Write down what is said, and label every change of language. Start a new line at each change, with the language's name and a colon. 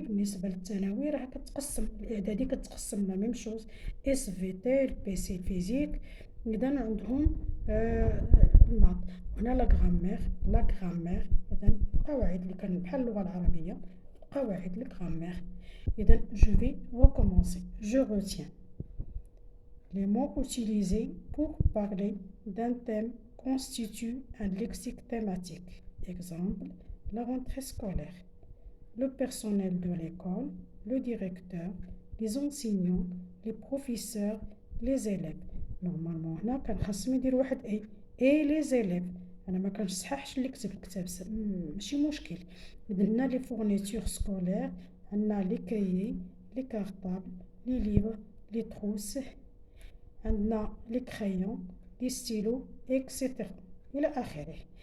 Arabic: بالنسبه للثانوي راه كتقسم، الاعدادي كتقسم
French: لا ميم شوز،
Arabic: اس في تي، بي سي فيزيك. اذا عندهم المات. هنا لا غرامير، لا غرامير اذا القواعد اللي كان بحال اللغه العربيه، قواعد الغرامير. اذا جو في recommencer.
French: Je retiens les mots utilisés pour parler d'un thème constituent un lexique thématique. Exemple, la rentrée scolaire, le personnel de l'école, le directeur, les enseignants, les professeurs, les élèves.
Arabic: Normalement هنا كان خاصهم يدير واحد
French: اي لي زيليف.
Arabic: انا ما كنصححش اللي كتب الكتاب ماشي مشكل. اذا هنا لي فورنيتور سكولير، عندنا لي كايي، لي كارطابل، لي ليبر، لي تروس، عندنا لي كرايون، لي ستيلو اكسيتيرا الى اخره.